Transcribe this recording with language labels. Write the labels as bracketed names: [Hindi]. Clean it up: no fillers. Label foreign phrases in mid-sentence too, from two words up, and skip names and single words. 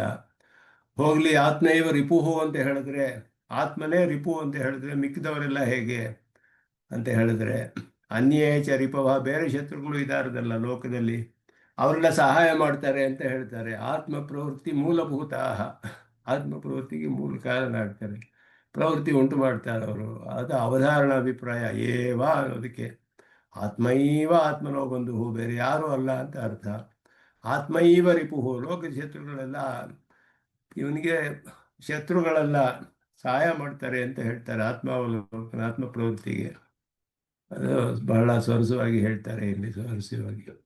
[Kannada] ಹೋಗ್ಲಿ [Sanskrit] ಆತ್ಮೈವ ರಿಪುಹು [Kannada] ಅಂತ ಹೇಳಿದ್ರೆ, ಆತ್ಮನೇ ರಿಪು ಅಂತ ಹೇಳಿದ್ರೆ ಮಿಕ್ಕಿದವರೆಲ್ಲ ಹೇಗೆ ಅಂತ ಹೇಳಿದ್ರೆ, [Sanskrit] ಅನ್ಯೇಚ ರಿಪವ, [Kannada] ಬೇರೆ ಶತ್ರುಗಳು ಇದ್ದಾರದಲ್ಲ ಲೋಕದಲ್ಲಿ, ಅವರೆಲ್ಲ ಸಹಾಯ ಮಾಡ್ತಾರೆ ಅಂತ ಹೇಳ್ತಾರೆ. ಆತ್ಮ ಪ್ರವೃತ್ತಿ ಮೂಲಭೂತ, ಆತ್ಮ ಪ್ರವೃತ್ತಿಗೆ ಮೂಲ ಕಾರಣ ಆಗ್ತಾರೆ, ಪ್ರವೃತ್ತಿ ಉಂಟು ಮಾಡ್ತಾರೆ ಅವರು. ಅದು ಅವಧಾರಣ ಅಭಿಪ್ರಾಯ. ಏವ ಅನ್ನೋದಕ್ಕೆ [Sanskrit] ಆತ್ಮೈವ ಆತ್ಮನೋ ಬಂಧು, [Kannada] ಬೇರೆ ಯಾರೂ ಅಲ್ಲ ಅಂತ ಅರ್ಥ. [Sanskrit] ಆತ್ಮೈವ ರಿಪುಹು, [Kannada] ಲೋಕದ ಶತ್ರುಗಳೆಲ್ಲ ಇವನಿಗೆ ಶತ್ರುಗಳೆಲ್ಲ ಸಹಾಯ ಮಾಡ್ತಾರೆ ಅಂತ ಹೇಳ್ತಾರೆ ಆತ್ಮಾವಲೋಕನ, ಆತ್ಮ ಪ್ರವೃತ್ತಿಗೆ. ಅದು ಬಹಳ ಸೊರಸವಾಗಿ ಹೇಳ್ತಾರೆ ಇಲ್ಲಿ, ಸ್ವಾರಸ್ಯವಾಗಿ.